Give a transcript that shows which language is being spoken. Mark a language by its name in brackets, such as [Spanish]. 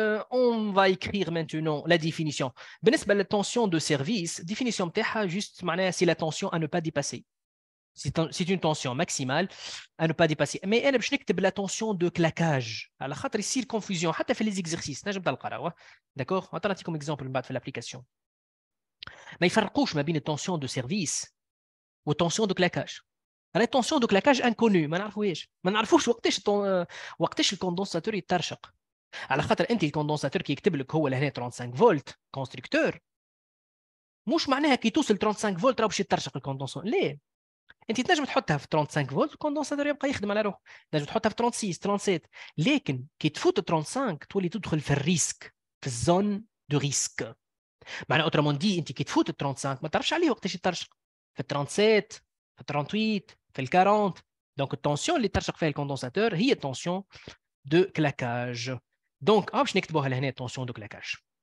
[French] On va écrire maintenant la définition. بالنسبة للtension de service, définition [Arabic] بتاعها [French] juste [Arabic] معناها [French] c'est la tension à ne pas dépasser. C'est une tension maximale à ne pas dépasser. [Arabic] Mais أنا باش نكتب [French] la tension de claquage [Arabic] على خاطر يصير confusion حتى في [French] les exercices [Arabic] نجم تلقى راهو. [French] D'accord؟ [Arabic] نعطيكم exemple من بعد في l'application. ما يفرقوش ما بين الtension de service والtension de claquage. La tension de claquage inconnue ما نعرفوش وقتاش الكوندنساتور يترشق على خاطر انت الكوندنساتور كي يكتب لك هو لهنا 35 فولت كونستركتور مش معناها كي توصل 35 فولت راه باش يترشق الكوندنساتور لا انت تنجم تحطها في 35 فولت الكوندنساتور يبقى يخدم على روحه تنجم تحطها في 36 37 لكن كي تفوت 35 تولي تدخل في الريسك في الزون دو ريسك معناها اوترمون دي انت كي تفوت 35 ما تعرفش عليه وقتاش يترشق في 37 في 38 في ال 40 دونك التونسيون اللي ترشق فيها الكوندنساتور هي التونسيون دو كلاكاج دونك باش نكتبوها لهنا [French] tension de claquage.